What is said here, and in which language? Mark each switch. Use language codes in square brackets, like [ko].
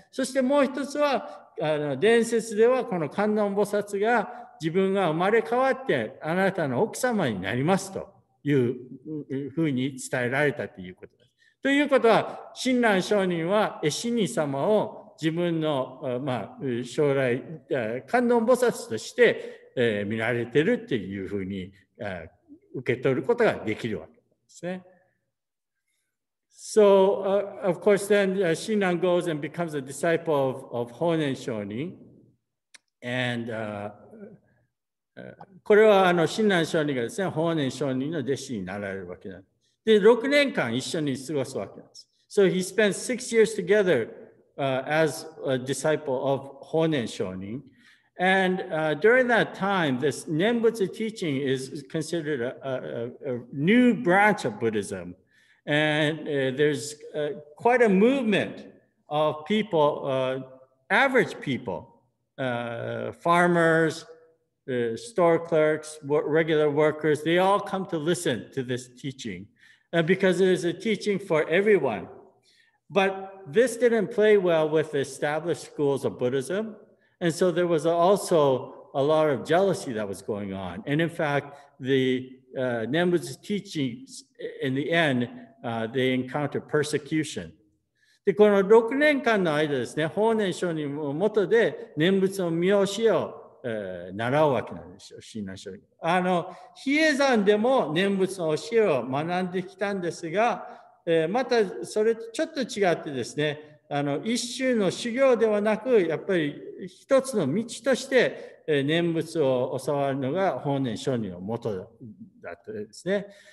[ja] そしてもう一つは、伝説ではこの観音菩薩が自分が生まれ変わってあなたの奥様になりますというふうに伝えられたということです。ということは、親鸞上人は絵師に様を自分の、将来、観音菩薩として、見られてるっていうふうに、受け取ることができるわけですね。 [en] So, of course, then Shinran goes and becomes a disciple of Honen Shonin. [ja] And これは親鸞上人がですね、法然上人の弟子になられるわけなんです。で、6年間一緒に過ごすわけなんです。 [en] So he spent 6 years together as a disciple of Honen Shonin. And during that time, this Nembutsu teaching is considered a new branch of Buddhism. And there's quite a movement of people, average people, farmers, store clerks, regular workers, they all come to listen to this teaching because it is a teaching for everyone. But this didn't play well with the established schools of Buddhism. And so there was also a lot of jealousy that was going on. And in fact, the Nembutsu teachings, in the end, they encountered persecution. [ja] で、この6年間の間ですね、法然上人の下で念仏の見教えを、習うわけなんですよ、親鸞上人。比叡山でも念仏の教えを学んできたんですが、またそれとちょっと違ってですね、一種の修行ではなく、やっぱり一つの道として念仏を教わるのが法然上人の元だったですね。